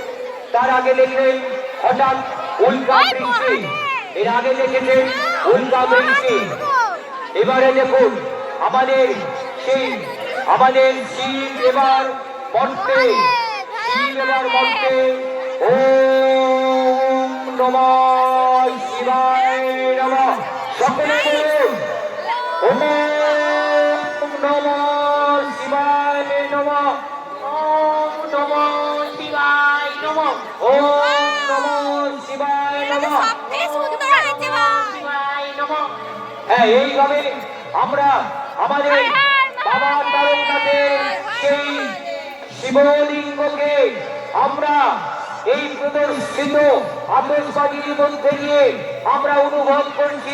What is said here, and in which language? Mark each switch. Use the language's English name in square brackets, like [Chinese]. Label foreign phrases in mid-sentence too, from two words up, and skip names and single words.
[Bangla] তার আগে দেখলেন হঠাৎ উল্কা বৃষ্টি, এর আগে দেখেছেন উল্কা বৃষ্টি। এবারে দেখুন আমাদের শিব এবার মর্তে, শিব এবার মর্তে। [Sanskrit] ওম নমঃ শিবায় নমঃ। [Bangla] সকলে বলুন [Sanskrit] ওম নমঃ শিবায় নমঃ। ওম নমঃ শিবায় নমঃ। ওম নমঃ শিবায় নমঃ। [Bangla] হ্যাঁ, এইভাবে আমরা আমাদের বাবা তারকনাথের সেই শিবলিঙ্গকে আমরা এই প্রদর্শিত আতশবাজির মধ্যে দিয়ে আমরা অনুভব করছি।